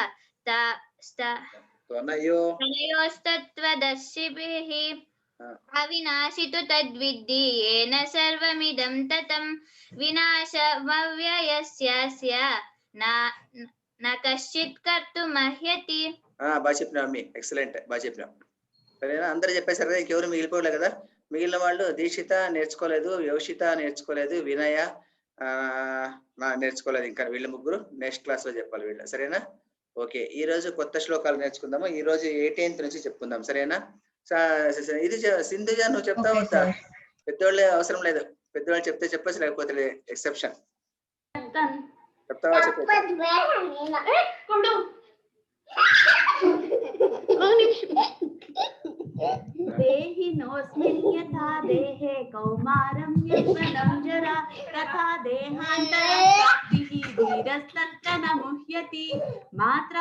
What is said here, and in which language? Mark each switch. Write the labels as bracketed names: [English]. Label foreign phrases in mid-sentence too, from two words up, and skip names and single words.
[Sanskrit] तनयोस्तत्त्वदर्शिभिः अविनाशि तु तद्विद्धि येन सर्वमिदं ततं विनाशमव्ययस्यास्य न कश्चित् कर्तुमर्हति. [Telugu] బాగా చెప్పినావు మమ్మీ, ఎక్సలెంట్, బాగా చెప్పినావు. సరేనా? అందరూ చెప్పేశారు కదా, ఇంకెవరు మిగిలిపోలే కదా. మిగిలిన వాళ్ళు దీక్షిత నేర్చుకోలేదు, యోషిత నేర్చుకోలేదు, వినయ నేర్చుకోలేదు. ఇంకా వీళ్ళ ముగ్గురు [English] next class [Telugu] లో చెప్పాలి వీళ్ళు. సరేనా? ఓకే, ఈ రోజు కొత్త శ్లోకాలు నేర్చుకుందాము. ఈ రోజు 18th నుంచి చెప్పుకుందాం. సరేనా? ఇది సింధుజ నువ్వు చెప్తావు వద్దా? పెద్దవాళ్ళే అవసరం లేదు, పెద్దవాళ్ళు చెప్తే చెప్పచ్చు, లేకపోతే ఎక్సెప్షన్. చెప్తావా? చెప్పు. [Sanskrit] देहिनोऽस्मिन् यथा देहे कौमारं यौवनं जरा तथा देहान्तरप्राप्तिः धीरस्तत्र न मुह्यति मात्रा